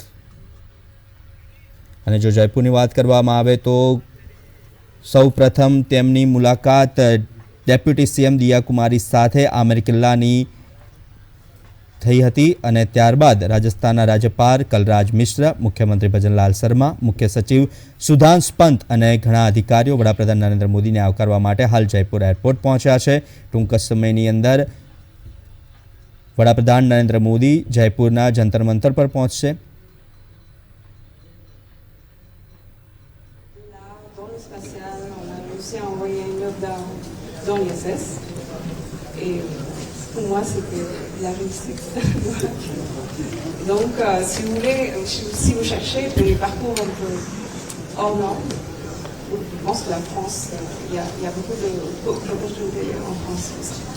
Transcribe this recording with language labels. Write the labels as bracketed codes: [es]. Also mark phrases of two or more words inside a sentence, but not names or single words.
[gu] અને જો જયપુરની વાત કરવામાં આવે તો સૌ પ્રથમ તેમની મુલાકાત [en] deputy CM [gu] દિયા કુમારી સાથે આમેર કિલ્લાની થઈ હતી અને ત્યારબાદ રાજસ્થાનના રાજ્યપાલ કલરાજ મિશ્ર, મુખ્યમંત્રી ભજનલાલ શર્મા, મુખ્ય સચિવ સુધાંશ પંત અને ઘણા અધિકારીઓ વડાપ્રધાન નરેન્દ્ર મોદીને આવકારવા માટે હાલ જયપુર એરપોર્ટ પહોંચ્યા છે. ટૂંક જ સમયની અંદર વડાપ્રધાન નરેન્દ્ર મોદી જયપુરના જંતર મંતર પર પહોંચશે. [fr] Pour moi, c'était la réussite. Donc, si vous voulez, si vous cherchez des parcours un peu hors normes, je pense que la France, il y a beaucoup d'opportunités en France aussi.